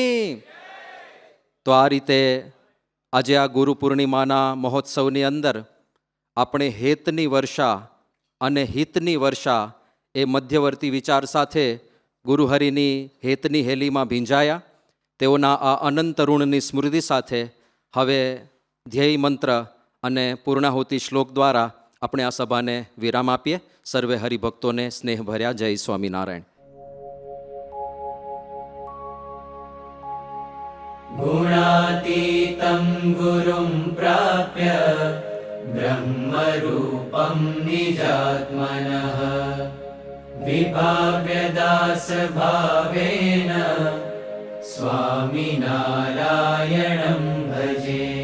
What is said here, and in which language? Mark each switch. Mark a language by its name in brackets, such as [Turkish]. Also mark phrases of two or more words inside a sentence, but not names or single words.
[Gujarati] તો આ રીતે આજે આ ગુરુ પૂર્ણિમાના મહોત્સવની અંદર આપણે હેતની વર્ષા અને હિતની વર્ષા એ મધ્યવર્તી વિચાર સાથે ગુરુહરિની હેતની હેલીમાં ભીંજાયા. તેઓના આ અનંત ઋણની સ્મૃતિ સાથે હવે ધ્યેય મંત્ર અને પૂર્ણાહુતિ શ્લોક દ્વારા આપણે આ સભાને વિરામ આપીએ. સર્વે હરિભક્તોને સ્નેહભર્યા જય સ્વામિનારાયણ. [Sanskrit] गुणातीतं गुरुं प्राप्य ब्रह्मरूपं निजात्मनः विभाव्यदासभावेन स्वामिनारायणं भजे.